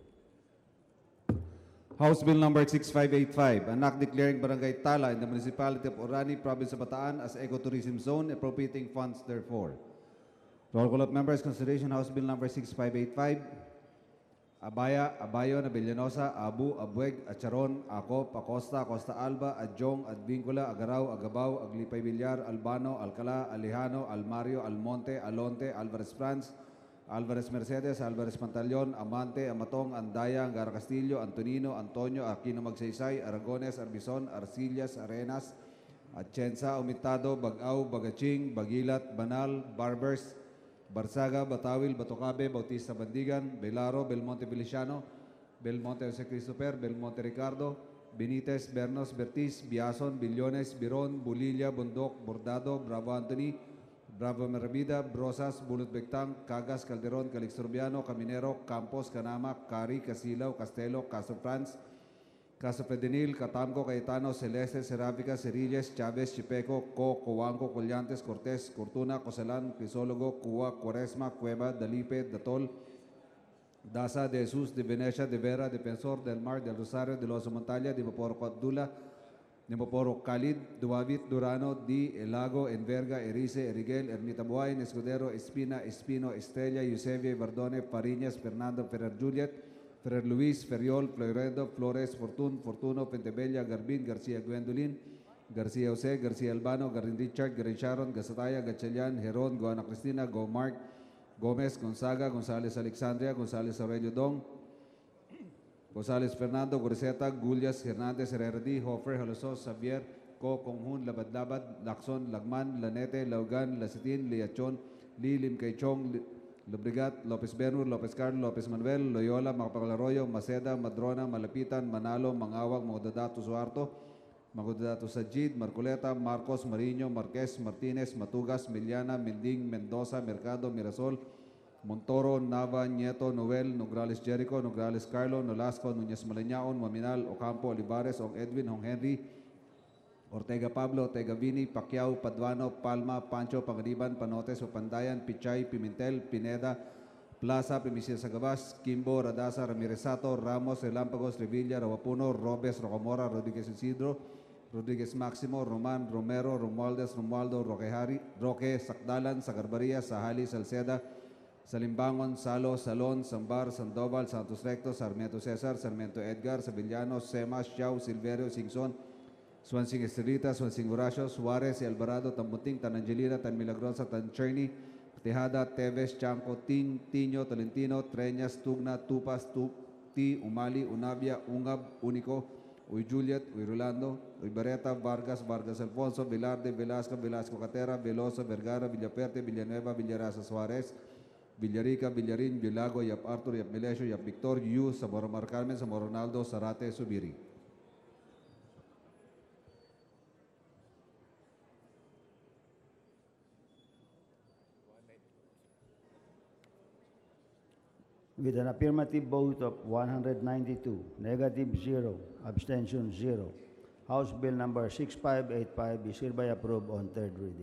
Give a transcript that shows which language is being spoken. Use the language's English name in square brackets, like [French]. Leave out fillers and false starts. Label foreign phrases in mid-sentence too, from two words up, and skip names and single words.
[English] House Bill number 6585, an act declaring Barangay Tala in the municipality of Orani, province of Bataan as ecotourism zone, appropriating funds therefore. Roll call of members, consideration House Bill number 6585. Abaya, Abayon, Abellanosa, Abu, Abueg, Acharon, Acop, Acosta, Acosta Alba, Adjong, Advincula, Agaraw, Agabao, Aglipay Villar, Albano, Alcala, Alejano, Almario, Almonte, Alonte, Alvarez France, Alvarez Mercedes, Alvarez Pantaleon, Amante, Amatong, Andaya, Angara Castillo, Antonino, Antonio, Aquino Magsaysay, Aragones, Arbizon, Arcillas, Arenas, Atienza, Umitado, Bagaw, Bagaching, Bagilat, Banal, Barbers, Barsaga, Batawil, Batocabe, Bautista Bandigan, Belaro, Belmonte Feliciano, Belmonte Jose Christopher, Belmonte Ricardo, Benitez, Bernos, Bertis, Biason, Billones, Biron, Bulilla, Bundok, Bordado, Bravo Anthony, Bravo Merabida, Brosas, Bulot Bectang, Cagas, Calderon, Calixturbiano, Caminero, Campos, Canama, Cari, Casilaw, Castelo, Caso France, Caso Fedenil, Catamco, Cayetano, Celeste, Seráfica, Cerilles, Chávez, Chipeco, Coanco, Collantes, Cortés, Cortuna, Cosalán, Crisólogo, Cuba, Cuaresma, Cueva, Dalipe, Datol, Daza, De Jesus, De Venecia, De Vera, Defensor, Del Mar, Del Rosario, De Loso Montalia, De Maporo Abdullah, De Maporo Khalid, Duavit, Durano, Di, Elago, Enverga, Erice, Eriguel, Ermita Buay, Escudero, Espina, Espino, Estrella, Eusebio, Bardone, Pariñas, Fernando, Ferrer Juliet, Ferrer Luis, Ferriol, Floredo, Flores, Fortuno, Pentebella, Garbin, García Gwendolyn, García José, García Albano, Garin Richard, Garin Sharon, Gasataya, Gatchalian, Heron, Goana Cristina, Go Mark, Gomez, Gonzaga, González Alexandria, González Aurelio Dong, González Fernando, Guriseta, Gullias, Hernández, Herrera, Hofer, Halosos, Xavier, Conghun, Labad-Labad, Lacson, Lagman, Lanete, Laugan, Lasitin, Liachon, Lim Kaichong, Lubrigat, Lopez Benur, Lopez Carlos, Lopez Manuel, Loyola, Macapagalaroyo, Maceda, Madrona, Malapitan, Manalo, Mangawag, Magdadato Suarto, Magdadato Sajid, Marcoleta, Marcos, Mariño, Marquez, Martinez, Matugas, Miliana, Minding, Mendoza, Mercado, Mirasol, Montoro, Nava, Nieto, Noel, Nograles Jericho, Nograles Carlo, Nolasco, Núñez Maleñaon, Maminal, Ocampo, Olivares, Ong Edwin, Ong Henry, Ortega Pablo, Ortega Vini, Pacquiao, Paduano, Palma, Pancho, Pangariban, Panotes, Opandayan, Pichay, Pimentel, Pineda, Plaza, Primicia Sagabas, Kimbo, Radasa, Ramiresato, Ramos, Relámpagos, Revilla, Rawapuno, Robes, Rocamora, Rodríguez Isidro, Rodríguez Máximo, Roman, Romero, Romualdez, Romualdo, Roque, Sakdalan, Sagarbaria, Sahali, Salceda, Salimbangon, Salo, Salon, Sambar, Sandoval, Santos Recto, Sarmiento Cesar, Sarmiento Edgar, Sevillano, Semas, Xiao, Silverio, Singson, Swansing Estrelita, Swansing Horacio, Suarez, Alvarado, Tambuting, Tan Angelina, Tan Milagrosa, Tan Cherny, Tejada, Teves, Chanco, Ting, Tiño, Tolentino, Treñas, Tugna, Tupas, Ti, Umali, Unabia, Ungab, Único, Uy Juliet, Uy Rolando, Uy Barreta, Vargas, Vargas Alfonso, Velarde, Velasco, Velasco Catera, Veloso, Vergara, Villaperte, Villanueva, Villarasa Suarez, Villarica, Villarin, Villago, Yap Arthur, Yap Melesio, Yap Victor, Yu, Zamora Mar Carmen, Zamora Ronaldo, Zarate, Subiri. With an affirmative vote of 192, negative 0, abstention 0, House Bill number 6585 is hereby approved on third reading.